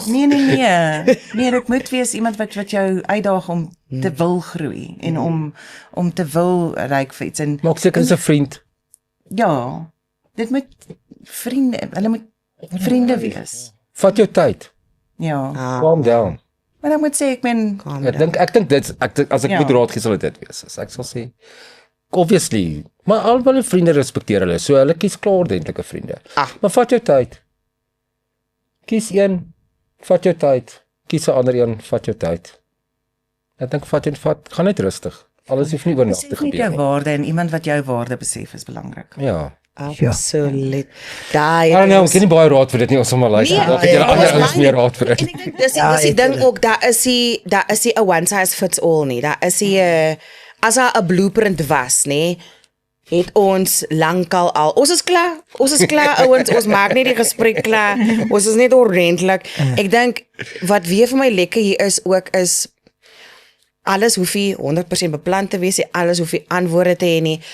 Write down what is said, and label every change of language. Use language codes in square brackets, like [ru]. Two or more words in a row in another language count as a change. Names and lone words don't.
[af] Nee, dit moet wees iemand wat jou uitdaag om te wil groei en om te wil reik vir iets en Maak seker dis 'n vriend. ja, dit moet hulle moet vriende wees. Vat jou tyd. Ja. [en] Calm down. [af] Maar ek moet sê ek ben Ek dink dit as ek Ja. moet raad gee sal dit wees. As ek sal sê obviously, maar al hulle vriende respekteer hulle. So hulle kies klaar ordentlike vriende. Maar vat jou tyd. Kies een, vat jou tyd. Kies 'n ander een, vat jou tyd. Ek dink gaan net rustig. Alles hoef nie oor nag te besef net gebeur jou nie. waarde en iemand wat jou waarde besef is belangrik. Ja. Absoluut. Daai [en] I don't know, [af] ek ken nie baie raad vir dit nie, ons sal maar luister. Nee, Dalk het julle ander ons ouens my meer nie. raad vir dit. En ek dink dis die ding ook, daar is nie 'n [en] one size fits all [af] nie. Daar is nie as daar 'n blueprint was, nê, het ons lankal al. Ons is klaar ouens, ons maak net die gesprek klaar. Ons is net ordentlik. Ek dink wat weer vir my lekker hier is ook is alles hoef nie 100% beplan te wees nie, alles hoef nie antwoorde te hê nie.